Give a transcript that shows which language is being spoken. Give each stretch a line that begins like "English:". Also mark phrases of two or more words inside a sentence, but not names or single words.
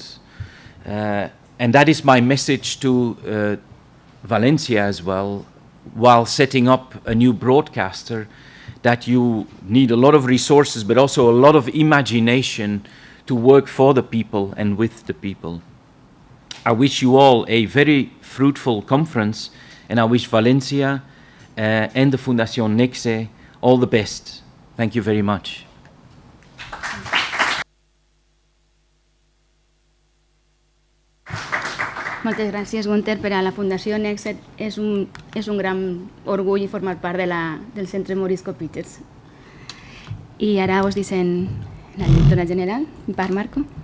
English: And that is my message to Valencia as well, while setting up a new broadcaster, that you need a lot of resources, but also a lot of imagination to work for the people and with the people. I wish you all a very fruitful conference, and I wish Valencia and the Fundación Nexe all the best. Thank you very much.
Catalan: Moltes gràcies, Gunther. Per a la Fundació Nexe és un gran orgull formar part del Centre Morisco Peters. I ara us dicen la directora general, Par Marco.